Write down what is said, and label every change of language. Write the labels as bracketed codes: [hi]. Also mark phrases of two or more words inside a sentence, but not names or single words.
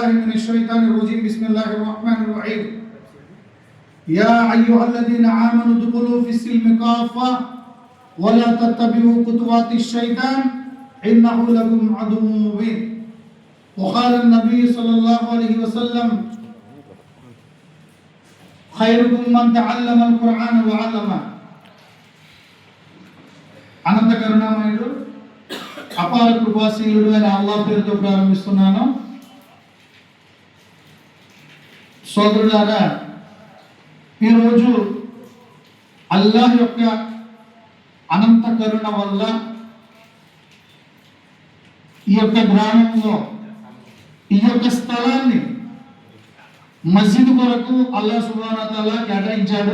[ar] من الشيطان الرجيم بسم الله الرحمن الرحيم يا أيها الذين آمنوا ادخلوا في السلم كافة ولا تتبعوا خطوات الشيطان إنه لكم عدو مبين وقال النبي صلى الله عليه وسلم خيركم من تعلم القرآن وعلمه [te] అనంత కరుణామయుడు అపార కృపాశీలుడు అయిన అల్లాహ్ పేరుతో ప్రారంభిస్తున్నాను. సోదరులారా, ఈరోజు అల్లాహ్ యొక్క అనంత కరుణ వల్ల ఈ యొక్క గ్రామంలో ఈ యొక్క స్థలాన్ని మస్జిద్ కొరకు అల్లాహ్ [ar] سبحانه وتعالى [te] కేటాయించాడు.